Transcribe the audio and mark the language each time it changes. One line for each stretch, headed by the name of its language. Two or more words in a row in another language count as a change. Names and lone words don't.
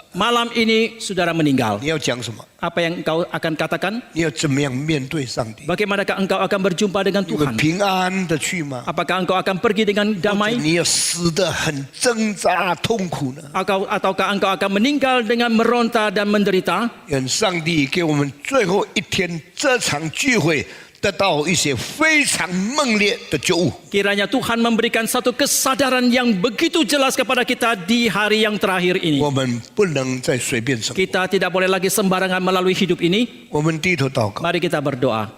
Indonesian: malam ini saudara meninggal,
Chinese: 你要讲什么？
Indonesian: apa yang engkau akan katakan?
Chinese: 你要怎么样面对上帝？
Indonesian: Bagaimanakah engkau akan berjumpa dengan
Chinese: 你会
Indonesian: Tuhan?
Chinese: 平安的去吗？
Indonesian: Apakah engkau akan pergi dengan
Chinese: 或者
Indonesian: damai?
Chinese: 你要死得很挣扎痛苦呢？
Indonesian: Ataukah engkau akan meninggal dengan meronta dan menderita?
Chinese: 愿上帝给我们最后一天这场聚会得到一些非常猛烈的觉悟。
Indonesian: Kiranya Tuhan memberikan satu kesadaran yang begitu jelas kepada kita di hari yang terakhir ini.
Chinese: 我们不能再随便生活。
Indonesian: Kita tidak boleh lagi sembarangan melalui hidup ini.
Chinese: 我们低头祷告，
Indonesian: Mari kita berdoa.